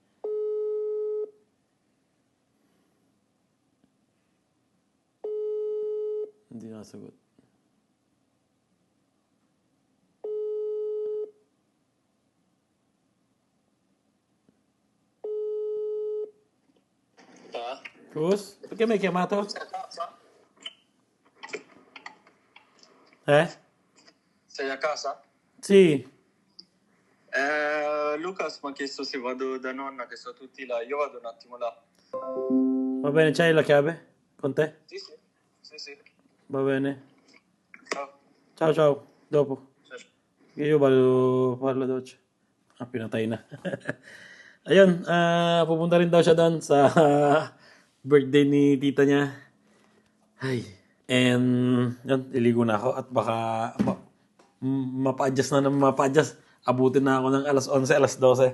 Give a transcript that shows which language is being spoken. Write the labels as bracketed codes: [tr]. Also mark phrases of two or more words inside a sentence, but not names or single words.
[tl] Hindi nasagot. [it] Cruz, perché mi hai chiamato? Sei a casa? Sì. Lucas mi ha chiesto se vado da nonna, che sono tutti là. Io vado un attimo là. Va bene, c'hai la chiave? Con te? Sì, sì. Sì, sì. Va bene. Ciao. Ciao, ciao. Dopo. Ciao. Io vado fare la doccia. [tl] Pinatay na. Ayun, pupunta rin daw siya doon sa birthday ni tita niya. Ay. And, yun, iligo na ako at baka mapa-adjust na mapa-adjust. Abutin na ako ng alas 11, alas 12.